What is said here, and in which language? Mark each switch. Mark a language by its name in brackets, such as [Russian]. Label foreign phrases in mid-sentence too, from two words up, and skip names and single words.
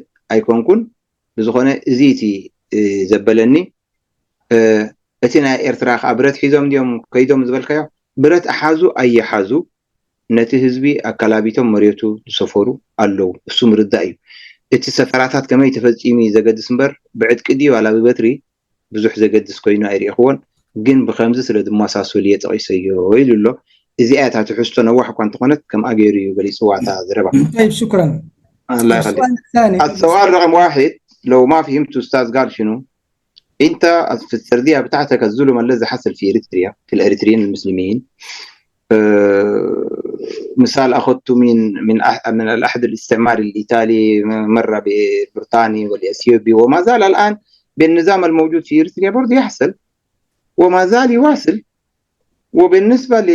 [Tigrinya] ኣይኮንኩን ብዝኾነ እዚ እቲ ዘበለኒ እቲ ናይ ኤርትራ ብረት ሒዞም ድዮም ከይዶም ዝበልካዮ ብረት ኣሓዙ ኣይሓዙ ነቲ ህዝቢ ኣካላቢቶም መሬቱ ዝሰፈሩ ኣለዉ እሱ ምርዳእ እዩ እቲ ሰፈራታት ከመይ ተፈፂሚ ዘገድስ እምበር ብዕድቂ ድዩ ዋላ ብበትሪ ብዙሕ ዘገድስ ኮይኑ ኣይርኢኽዎን ግን ብኸምዚ ስለ ድመሳሰሉ እየ ጠቒሰዮ ኢሉ ኣሎ እዚኣታ ትሕዝቶ ነዋሕ እኳ እንተኾነት ከም ኣገይሩ እዩ ገሊፅዋታ ዝረባ [Arabic] طيب شكرا الله يخليك السؤال رقم 1 لو ما فهمت أستاذ قال شنو أنت في السردية بتاعتك الظلم الذي حصل في إريتريا في الإريتريين المسلمين مثال أخذته من الأحد الاستعماري الإيطالي مرة ببريطاني والإثيوبي وما زال الآن بالنظام الموجود في إريتريا برضه يحصل وما زال يواصل وبالنسبة